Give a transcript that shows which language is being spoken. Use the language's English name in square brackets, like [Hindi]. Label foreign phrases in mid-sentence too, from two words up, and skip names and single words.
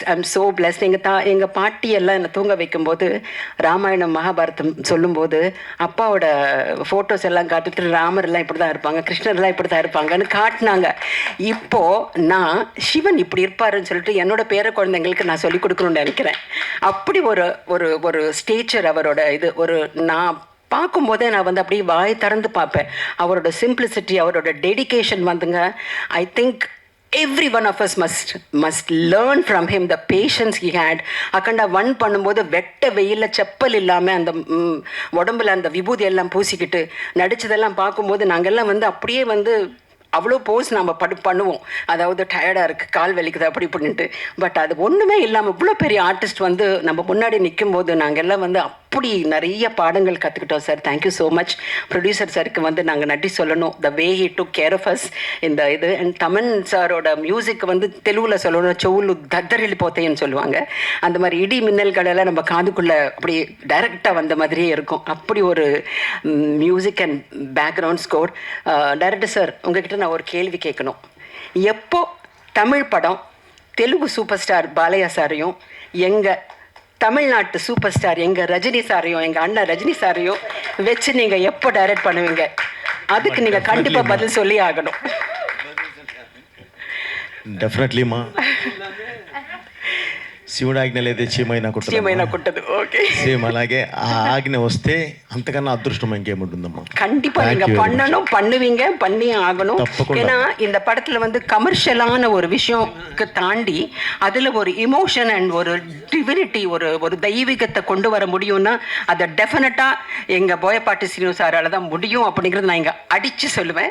[Tamil] எங்கள் பாட்டியெல்லாம் என்னை தூங்க வைக்கும்போது ராமாயணம் மகாபாரதம் சொல்லும்போது அப்பாவோட ஃபோட்டோஸ் எல்லாம் காட்டுட்டு ராமர்லாம் இப்படி தான் இருப்பாங்க, கிருஷ்ணர்லாம் இப்படி தான் இருப்பாங்கன்னு காட்டினாங்க. இப்போது நான் சிவன் இப்படி இருப்பாருன்னு சொல்லிட்டு என்னோட பேர குழந்தைங்களுக்கு நான் சொல்லிக் கொடுக்கணும்னு நினைக்கிறேன். அப்படி ஒரு ஸ்டேச்சர் அவரோட இது. நான் பார்க்கும்போதே நான் வந்து அப்படியே வாய் திறந்து பார்ப்பேன். அவரோட சிம்பிளிசிட்டி, அவரோட டெடிகேஷன் வந்துங்க, [English] I think every one of us must learn from him the patience he had. [Tamil] அகண்டா 1 பண்ணும்போது வெட்ட வெயிலில் செப்பல் இல்லாமல் அந்த உடம்புல அந்த விபூதி எல்லாம் பூசிக்கிட்டு நடித்ததெல்லாம் பார்க்கும்போது நாங்கள்லாம் வந்து அப்படியே வந்து அவ்வளோ போஸ் நம்ம பண்ணுவோம். அதாவது டயர்டாக இருக்குது, கால் வலிக்குது, அப்படி இப்படின்ட்டு. பட் அது ஒன்றுமே இல்லாமல் இவ்வளோ பெரிய ஆர்டிஸ்ட் வந்து நம்ம முன்னாடி நிற்கும் போது நாங்கள் எல்லாம் வந்து அப்படி நிறைய பாடங்கள் கற்றுக்கிட்டோம் சார். [English] thank you so much. [Tamil] ப்ரொடியூசர் சாருக்கு வந்து நாங்கள் நன்றி சொல்லணும். [English] the way he took care of us [Tamil] இந்த இது. அண்ட் தமன் சாரோட மியூசிக் வந்து தெலுங்கில் சொல்லணும், [Telugu] చెవులు దద్దరిల్ పోతైన్ను [Tamil] சொல்லுவாங்க. அந்த மாதிரி இடி மின்னல்களெல்லாம் நம்ம காதுக்குள்ளே அப்படி டைரெக்டாக வந்த மாதிரியே இருக்கும். அப்படி ஒரு [English] music and background score. [Tamil] டைரக்டர் சார், உங்ககிட்ட நான் ஒரு கேள்வி கேட்கணும். எப்போ தமிழ் படம் தெலுங்கு சூப்பர் ஸ்டார் பாலையா சாரையும் எங்கள் தமிழ்நாட்டு சூப்பர் ஸ்டார் எங்கள் ரஜினி சாரையும், எங்கள் அண்ணன் ரஜினி சாரையும் வச்சு நீங்கள் எப்போ டைரக்ட் பண்ணுவீங்க? அதுக்கு நீங்கள் கண்டிப்பாக பதில் சொல்லி ஆகணும். [Telugu] డెఫినెట్లీమా శివుడు ఆజ్ఞ లేదే చీమైనా కుట్టదు. ఓకే, సేమ్ అలాగే ఆ ఆజ్ఞ వస్తే అంతకన్నా అదృష్టం ఇంకేముంటుందమ్మా. [Tamil] கண்டிப்பா நீங்க பண்ணணும், பண்ணுவீங்க, பண்ணி ஆகணும். ஏன்னா இந்த படத்துல வந்து கமர்ஷியலான ஒரு விஷயம்க்கு தாண்டி அதுல ஒரு [English] emotion and [Tamil] ஒரு டிவினிட்டி, ஒரு தெய்வீகத்தை கொண்டு வர முடியும்னா அதை டெஃபினட்டா எங்க போயப்பாட்டி சீனு சாரால தான் முடியும் அப்படிங்கிறது நான் இங்க அடிச்சு சொல்லுவேன்.